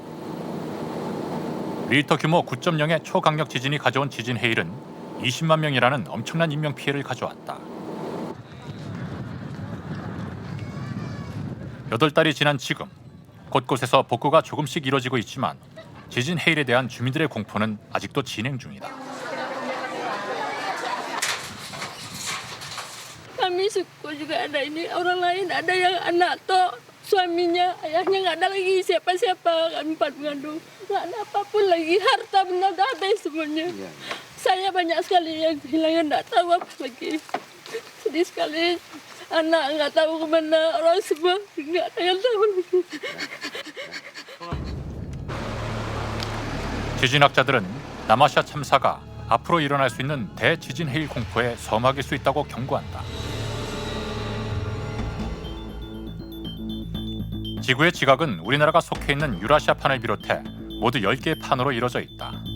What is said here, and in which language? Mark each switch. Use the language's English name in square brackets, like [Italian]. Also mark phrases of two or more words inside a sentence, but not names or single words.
[Korean] 리히터 규모 9.0의 초강력 지진이 가져온 지진 해일은 20만 명이라는 엄청난 인명 피해를 가져왔다. 8달이 지난 지금 곳곳에서 복구가 조금씩 이뤄지고 있지만 지진 해일에 대한 주민들의 공포는 아직도 진행 중이다. [Indonesian] Kami suku juga ada ini orang lain ada yang anak toh suaminya ayahnya nggak ada lagi siapa-siapa kami empat mengandung nggak ada apapun lagi harta benda dah habis semuanya saya banyak sekali yang kehilangan nggak tahu apa lagi sedih sekali anak nggak tahu kemana orang semua nggak ada yang tahu lagi. [Korean] 지진학자들은 남아시아 참사가 앞으로 일어날 수 있는 대지진 해일 공포에 서막일 수 있다고 경고한다. 지구의 지각은 우리나라가 속해 있는 유라시아판을 비롯해 모두 10개의 판으로 이루어져 있다.